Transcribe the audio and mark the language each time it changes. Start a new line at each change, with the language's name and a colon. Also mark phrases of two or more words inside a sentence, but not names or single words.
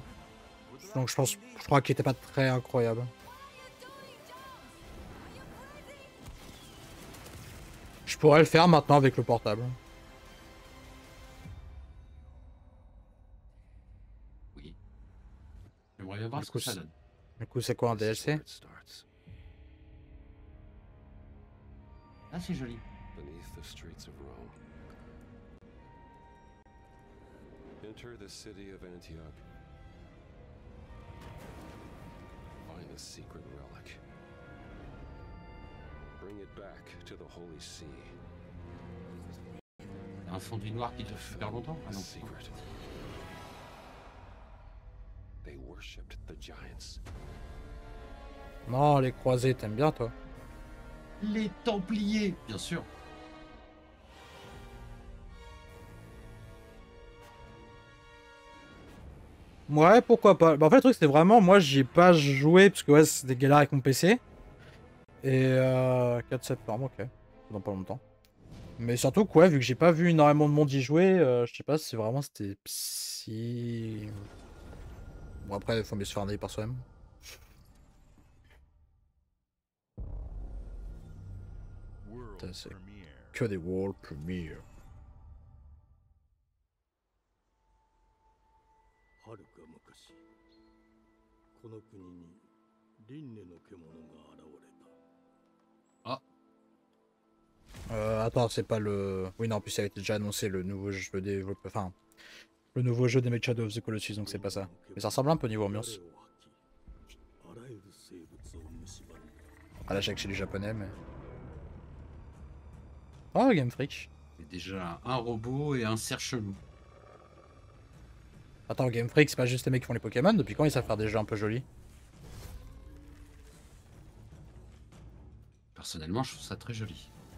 French: Donc je crois qu'il était pas très incroyable. Je pourrais le faire maintenant avec le portable. Oui. J'aimerais bien voir Du ce coup, que ça donne. Du coup, c'est quoi un
English: this is
French: DLC?
English: where it starts.
French: Ah, c'est joli.
English: Beneath the streets of Rome. Enter the city of Antioch. Find a secret relic. Bring it back to the Holy See.
French: Un fondu noir qui dure super longtemps. Ah
English: The
French: non.
English: secret. They worshipped the giants.
French: Non, les croisés, t'aimes bien toi? Les Templiers, bien sûr. Ouais, pourquoi pas. Bah, en fait, le truc, c'était vraiment, moi, j'y ai pas joué, parce que ouais, c'était galère avec mon PC. Et 4 septembre, ok. Dans pas longtemps. Mais surtout, quoi, vu que j'ai pas vu énormément de monde y jouer, je sais pas si vraiment c'était si... Bon, après, il faut mieux se faire un avis par soi-même.
English: World
French: C'est
English: premiere.
French: que des
English: world premiere.
Japanese: はるか昔この国に輪廻の獣が現れた。
French: Attends, c'est pas le... Oui, non, en plus, ça a été déjà annoncé, le nouveau jeu développé... Enfin, le nouveau jeu des Mech Shadow of the Colossus, donc c'est pas ça. Mais ça ressemble un peu niveau ambiance.
Japanese: あらゆる生物を蝕み
French: Ah là, je sais que c'est du japonais, mais... Oh, Game Freak. C'est déjà un robot et un cerf-chelou. Attends, Game Freak, c'est pas juste les mecs qui font les Pokémon? Depuis quand ils savent faire des jeux un peu jolis? Personnellement, je trouve ça très joli.